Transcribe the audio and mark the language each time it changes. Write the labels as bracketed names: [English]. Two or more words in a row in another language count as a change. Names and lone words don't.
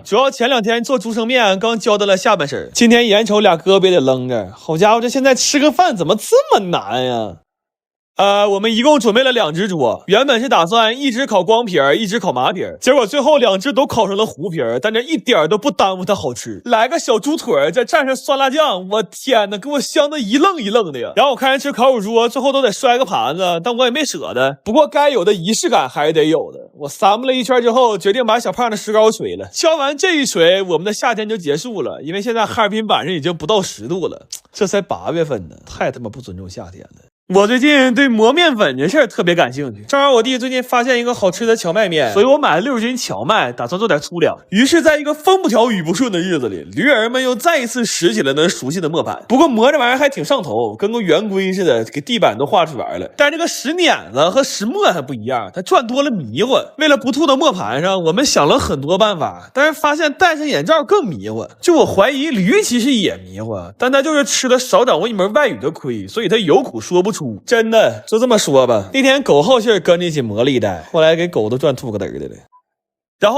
[Chinese] 主要前2天做竹升麵剛交代了下半身，今天眼瞅倆胳膊也得扔着，好家伙，這現在吃個飯怎麼這麼難呀？我們一共準備了2隻豬，原本是打算一隻烤光皮兒，一隻烤麻皮兒，結果最後2隻都烤成了糊皮兒，但這一點都不耽誤它好吃。來個小豬腿，再蘸上酸辣醬，我天哪，給我香的一愣一愣的呀！然後我看人吃烤乳豬，最後都得摔個盤子，但我也沒捨得。不過該有的儀式感還是得有的。我散布了一圈之後，決定把小胖的石膏錘了。敲完這一錘，我們的夏天就結束了，因為現在哈爾滨晚上已經不到10度了，這才8月份呢，太他媽不尊重夏天了。我最近對磨面粉這事兒特別感興趣，正好我弟最近發現一個好吃的蕎麥麵，所以我買了60斤蕎麥，打算做點粗糧。於是在一個風不調雨不順的日子裡，驢兒們又再一次拾起了那熟悉的磨盤。不過磨這玩意兒還挺上頭，跟個圓規似的，給地板都畫出來了。但是這個石碾子和石磨還不一樣，它轉多了迷糊。為了不吐到磨盤上，我們想了很多辦法，但是發現戴上眼罩更迷糊。就我懷疑驢其實也迷糊，但他就是吃了少掌握一門外語的虧，所以他有苦說不出。真的就這麼說吧，那天狗好信跟着一起磨了一袋，後來給狗都轉吐個嘚儿的了。